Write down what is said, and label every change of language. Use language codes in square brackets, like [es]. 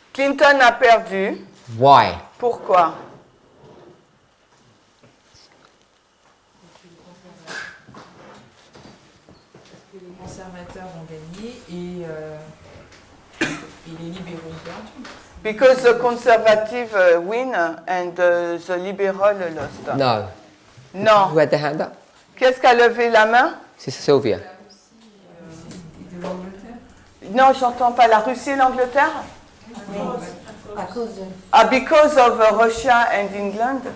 [fr] Clinton a perdu. [en] Why? [fr] Pourquoi? Que les conservateurs ont gagné et les libéraux ont perdu. [en] Because the conservative win and the liberal lost. No. Who [fr] Non. [en] had their hand up? [fr] Qu'est-ce qu'a levé la main? [en] Sister Sylvia. [fr] De l'Angleterre. Non, j'entends pas. La Russie et l'Angleterre? À cause de... [en] Ah, because of Russia and England.